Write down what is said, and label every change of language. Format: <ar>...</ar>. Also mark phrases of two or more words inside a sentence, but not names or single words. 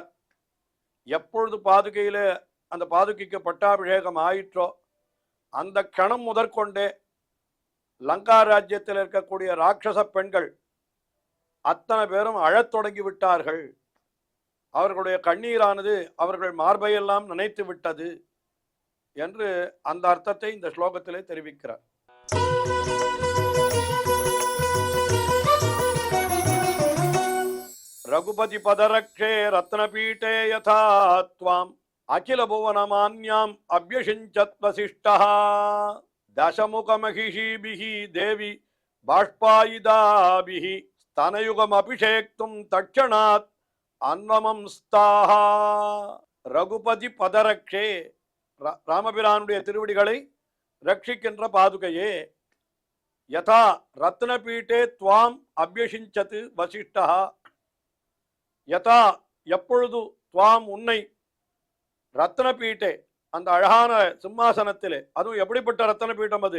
<ta>எப்பொழுது பாதுகையிலே அந்த பாதுகைக்கு பட்டாபிஷேகம் ஆயிற்றோ அந்த கணம் முதற்கொண்டே லங்கா ராஜ்யத்தில் இருக்கக்கூடிய ராட்சச பெண்கள் அத்தனை பேரும் அழத் தொடங்கி விட்டார்கள். அவர்களுடைய கண்ணீரானது அவர்கள் மார்பையெல்லாம் நினைத்து விட்டது என்று அந்த அர்த்தத்தை இந்த ஸ்லோகத்திலே தெரிவிக்கிறார்.</ta> <sa>रघुपति पदरक्षे रत्नपीठे यथा त्वाम् अखिल भुवनमान्याम् अभ्यषिञ्चत् वसिष्ठः दशमुखमहिषीभिः देवी बाष्पायिदाभिः स्तनयुगमभिषेक्तुं तत्क्षणात् अन्वमंस्ताः. रघुपति पदरक्षे,</sa> <ta>ராமபிரானுடைய திருவடிகளை ரட்சிக்கின்ற பாதுகையே,</ta> <sa>यथा रत्नपीठे त्वाम् अभ्यषिञ्चत् वसिष्ठः,</sa> <ta>யதா எப்பொழுது, துவாம் உன்னை, ரத்னபீட்டே அந்த அழகான சிம்மாசனத்திலே, அதுவும் எப்படிப்பட்ட ரத்னபீட்டம் அது?</ta>